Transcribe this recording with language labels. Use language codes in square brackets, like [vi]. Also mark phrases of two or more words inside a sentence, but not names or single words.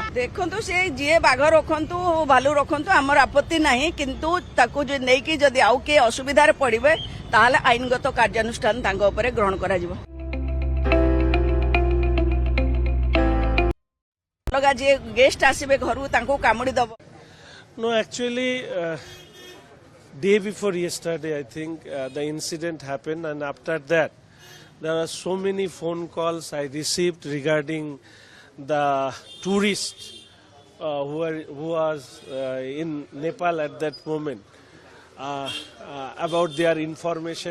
[or] ଦେଖନ୍ତୁ ସେ ଯିଏ ବାଘ ରଖନ୍ତୁ ଭାଲୁ ରଖନ୍ତୁ ଆମର ଆପତ୍ତି ନାହିଁ କିନ୍ତୁ ତାକୁ ନେଇକି ଯଦି ଆଉ କିଏ ଅସୁବିଧାରେ ପଡ଼ିବେ ତାହେଲେ ଆଇନଗତ କାର୍ଯ୍ୟାନୁଷ୍ଠାନ ତାଙ୍କ ଉପରେ ଗ୍ରହଣ କରାଯିବ। ଅଲଗା ଯିଏ ଗେଷ୍ଟ ଆସିବେ ଘରକୁ ତାଙ୍କୁ କାମୁଡ଼ି ଦେବ। [en] No, actually, day before yesterday, I think the incident happened, and after that, there are so many phone calls I received regarding the tourists who was in Nepal at that moment about their information.